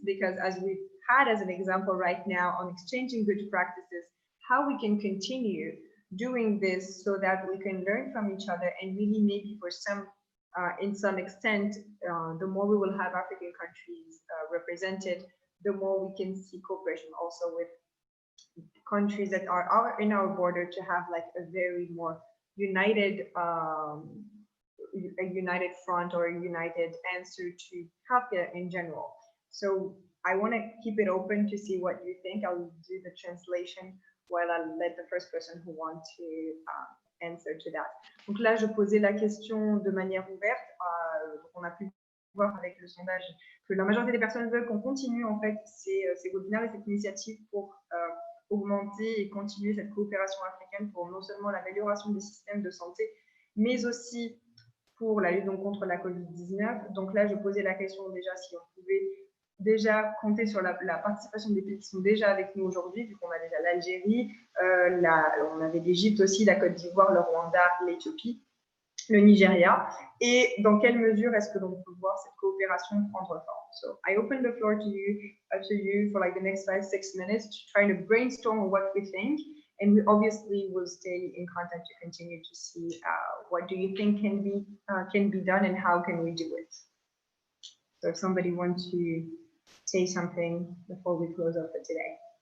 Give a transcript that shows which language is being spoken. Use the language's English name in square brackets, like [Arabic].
[English] Because as we've had as an example right now on exchanging good practices, how we can continue doing this so that we can learn from each other, and really maybe for some, in some extent, the more we will have African countries represented, the more we can see cooperation also with countries that are in our border, to have like a very more united, a united front or a united answer to healthcare in general. So I want to keep it open to see what you think. I'll do the translation while I'll let the first person who wants to answer to that. [French] Donc là, je posais la question de manière ouverte. On a pu voir avec le sondage que la majorité des personnes veulent qu'on continue en fait ces webinaires et cette initiative pour augmenter et continuer cette coopération africaine pour non seulement l'amélioration des systèmes de santé, mais aussi pour la lutte donc contre la Covid-19. Donc là, je posais la question déjà si on pouvait déjà compter sur la participation des pays qui sont déjà avec nous aujourd'hui, vu qu'on a déjà l'Algérie, on avait l'Égypte aussi, la Côte d'Ivoire, le Rwanda, l'Éthiopie, le Nigeria, et dans quelle mesure est-ce que l'on peut voir cette coopération prendre forme. [English] So I open the floor to you for like the next 5-6 minutes to try to brainstorm on what we think, and we obviously will stay in contact to continue to see what do you think can be done and how can we do it. So if somebody wants to say something before we close up for today.